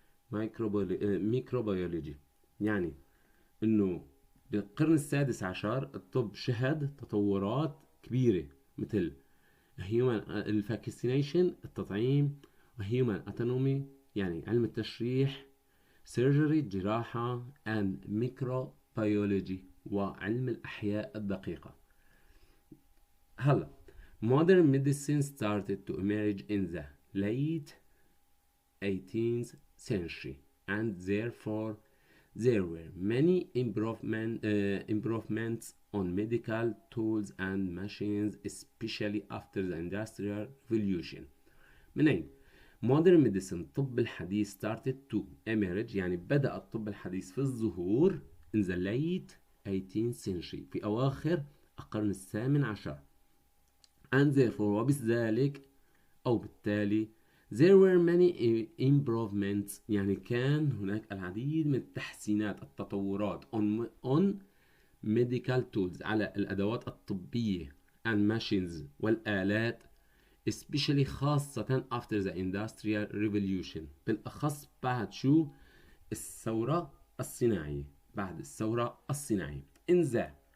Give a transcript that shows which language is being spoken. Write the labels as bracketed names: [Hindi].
[Arabic] ميكروبيولوجي. يعني انه بالقرن السادس عشر الطب شهد تطورات كبيرة مثل الفاكسينيشن التطعيم، وهيومن اناتومي يعني علم التشريح، سيرجري الجراحة، [English] and microbiology [Arabic] وعلم الأحياء الدقيقة. [English] هلا modern medicine started to emerge in the late 18th century and therefore there were many improvements on medical tools and machines especially after the industrial revolution. [Arabic] منين؟ [English] modern medicine [Arabic] الطب الحديث [English] started to emerge [Arabic] يعني بدأ الطب الحديث في الظهور [English] in the late 18th century [Arabic] في أواخر القرن الثامن عشر [English] and therefore [Arabic] وبذلك أو بالتالي [English] there were many improvements [Arabic] يعني كان هناك العديد من التحسينات التطورات [English] on medical tools [Arabic] على الأدوات الطبية [English] and machines [Arabic] والآلات especially خاصة [English] after the industrial revolution [Arabic] بالأخص بعد شو الثورة الصناعية بعد الثورة الصناعية in the